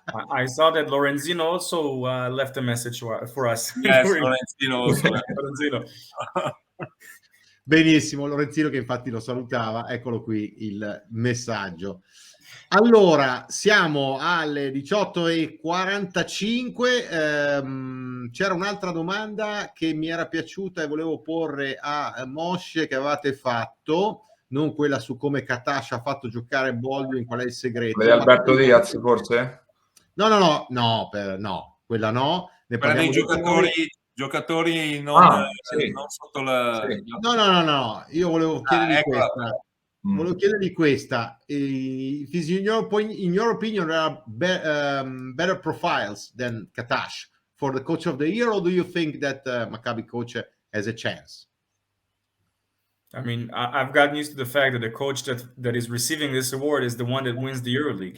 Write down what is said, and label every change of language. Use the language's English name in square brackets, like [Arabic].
[English] I saw that Lorenzino also left a message for us. Yes, Lorenzino also. Lorenzino. [Italian] Benissimo, Lorenzino che infatti lo salutava, eccolo qui il messaggio. Allora, siamo alle 18:45, c'era un'altra domanda che mi era piaciuta e volevo porre a Moshe che avevate fatto, non quella su come Katash ha fatto giocare Baldwin, qual è il segreto. Vedi Alberto Diaz forse? No, quella no. Ne Per dei giocatori non sotto la... Sì. No, io volevo chiedergli questa. Volevo chiedergli questa. [English] In your opinion, there are better profiles than Katash for the coach of the year, or do you think that Maccabi coach has a chance? I mean, I've gotten used to the fact that the coach that is receiving this award is the one that wins the Euroleague.